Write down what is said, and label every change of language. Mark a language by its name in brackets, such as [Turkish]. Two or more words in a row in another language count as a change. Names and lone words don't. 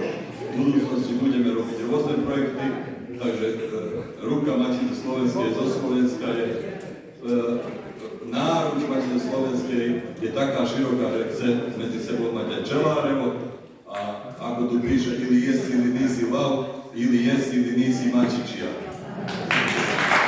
[Slovak] V budúcnosti budeme robiť rôzne projekty, takže ruka Matice Slovenskej zo Slovenska je náruč Matice Slovenskej je taká široká, že chce medzi sebou mať aj Čelárevo a ako tu píše, [Serbian] ili jesi ili nisi lav, ili jesi ili nisi Mačičia.